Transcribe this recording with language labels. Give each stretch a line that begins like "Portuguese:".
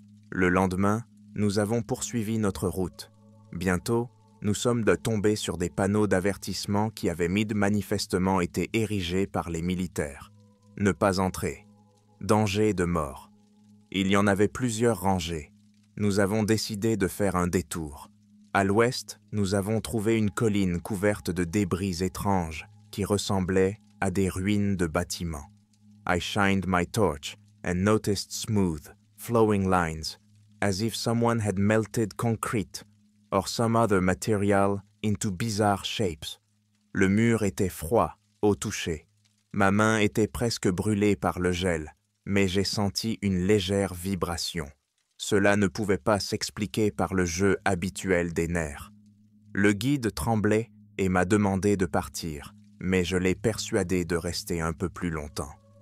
French: Le lendemain, nous avons poursuivi notre route. Bientôt, nous sommes tombés sur des panneaux d'avertissement qui avaient manifestement été érigés par les militaires. Ne pas entrer. Danger de mort. Il y en avait plusieurs rangées. Nous avons décidé de faire un détour. À l'ouest, nous avons trouvé une colline couverte de débris étranges qui ressemblaient à des ruines de bâtiments.
English: I shined my torch and noticed smooth, flowing lines, as if someone had melted concrete or some other material into bizarre shapes.
French: Le mur était froid au toucher. Ma main était presque brûlée par le gel, mais j'ai senti une légère vibration. Cela ne pouvait pas s'expliquer par le jeu habituel des nerfs. Le guide tremblait et m'a demandé de partir, mais je l'ai persuadé de rester un peu plus longtemps.